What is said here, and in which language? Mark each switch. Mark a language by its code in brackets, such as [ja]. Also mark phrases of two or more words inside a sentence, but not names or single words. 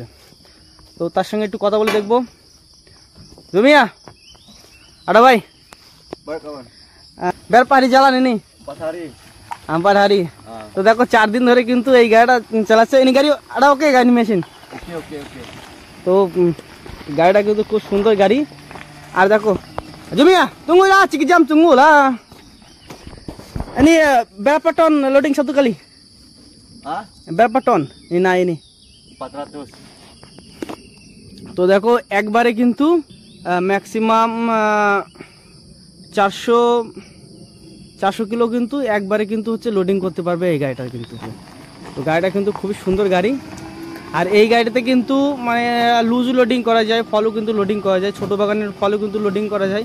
[bn] তো তার সঙ্গে একটু কথা বলে দেখবো। জমিয়া আরে ভাই বের পারি জ্বালানি নি পাঠারি। তো দেখো 4 দিন ধরে কিন্তু এই গাড়িটা চালাচ্ছে। এই গাড়ি আরে ওকে গাড়ি মেশিন। তো গাড়িটা কিন্তু খুব সুন্দর গাড়ি। আর দেখো জমিয়া [ms] tunggu lah cik jam tunggu lah. Ini berapa ton loading satu kali? Berapa ton? Ini 400. [bn] তো দেখো একবারে কিন্তু ম্যাক্সিমাম 400 কিলো কিন্তু একবারে কিন্তু হচ্ছে লোডিং করতে পারবে এই গাড়িটা কিন্তু। তো গাড়িটা কিন্তু খুবই সুন্দর গাড়ি। আর এই গাড়িতে কিন্তু লুজ লোডিং করা যায়, ফলও কিন্তু লোডিং করা যায়, ছোটো বাগানের ফলও কিন্তু লোডিং করা যায়।